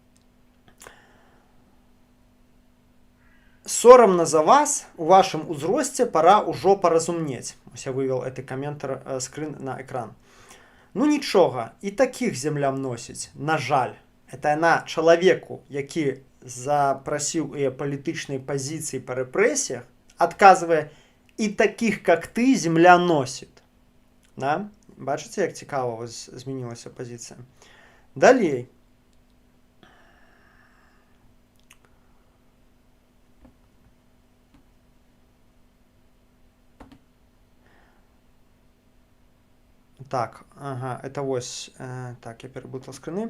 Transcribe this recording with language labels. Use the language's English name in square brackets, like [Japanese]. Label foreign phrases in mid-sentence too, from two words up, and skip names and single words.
[Belarusian] «Сорамна за вас, у вашым узросце пора ўжо паразумнець». Ось [Russian] я вывел [Belarusian] гэты каментар скрын на экран. Ну нічога, і такіх зямля носіць. На жаль, это яна чалавеку, які запрасіў яе палітычнай пазіцыі па рэпрэсіях, адказвае, і такіх, [Russian] как ты, земля носіць. Да? [Belarusian] Бачыце, як цікава змянілася пазіцыя. Далей. [Russian] Так, ага, это вось, так, я перепутал скрыны.